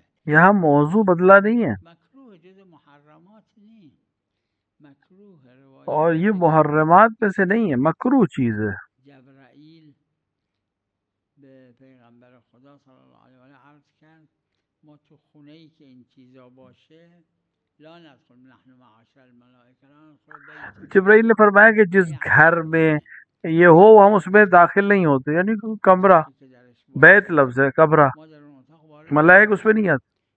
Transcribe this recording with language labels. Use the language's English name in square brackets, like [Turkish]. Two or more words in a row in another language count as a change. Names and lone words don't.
[Hindi] यहाँ मौजू बदला नहीं है [Persian] مکروه جز محرمات नहीं. مکروه [Hindi] और ये मुहर्रमात में से नहीं है, मकरूह चीज़ है. [Persian] جبرائیل به پیغمبر خدا [Arabic] صلی الله علیه و آله [Persian] عرض کرد ما تو خونه ای که این چیزا باشه [Arabic] لا ندخل نحن معاشر الملائکه لا ندخل بیت. [Hindi] जिब्राइल ने फरमाया कि जिस घर में ये हो हम उसमें दाखिल नहीं होते, यानी कमरा, बैत लफ्ज़ है, कमरा, मलाइक उसमें नहीं आते.